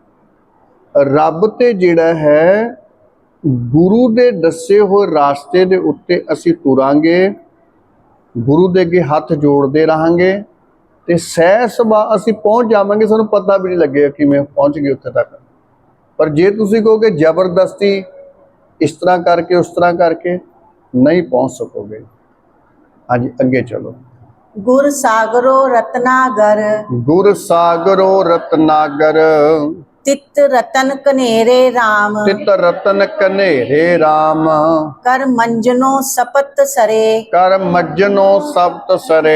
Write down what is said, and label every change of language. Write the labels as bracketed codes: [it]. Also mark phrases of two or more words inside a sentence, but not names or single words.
[pa] ਰੱਬ ਤੇ ਜਿਹੜਾ ਹੈ, ਗੁਰੂ ਦੇ ਦੱਸੇ ਹੋਏ ਰਾਸਤੇ ਦੇ ਉੱਤੇ ਅਸੀਂ ਤੁਰਾਂਗੇ, ਗੁਰੂ ਦੇ ਅੱਗੇ ਹੱਥ ਜੋੜਦੇ ਰਹਾਂਗੇ ਤੇ ਸਹਿ ਸੁਭਾ ਅਸੀਂ ਪਹੁੰਚ ਜਾਵਾਂਗੇ। ਸਾਨੂੰ ਪਤਾ ਵੀ ਨਹੀਂ ਲੱਗੇਗਾ ਕਿਵੇਂ ਪਹੁੰਚ ਗਏ ਉੱਥੇ ਤੱਕ। ਪਰ ਜੇ ਤੁਸੀਂ ਕਹੋਗੇ ਜ਼ਬਰਦਸਤੀ ਇਸ ਤਰ੍ਹਾਂ ਕਰਕੇ ਉਸ ਤਰ੍ਹਾਂ ਕਰਕੇ, ਨਹੀਂ ਪਹੁੰਚ ਸਕੋਗੇ। ਹਾਂਜੀ, ਅੱਗੇ ਚਲੋ। ਗੁਰ ਸਾਗਰੋ ਰਤਨਾਗਰ, ਗੁਰ ਸਾਗਰੋ ਰਤਨਾਗਰ, ਤਿਤ ਰਤਨ ਕਨੇਰੇ ਰਾਮ, ਤਿਤ ਰਤਨ ਕਨੇਰੇ ਰਾਮ, ਕਰ ਮੰਜਨੋ ਸਪਤ ਸਰੇ, ਕਰ ਮੱਜਨੋ ਸਪਤ ਸਰੇ,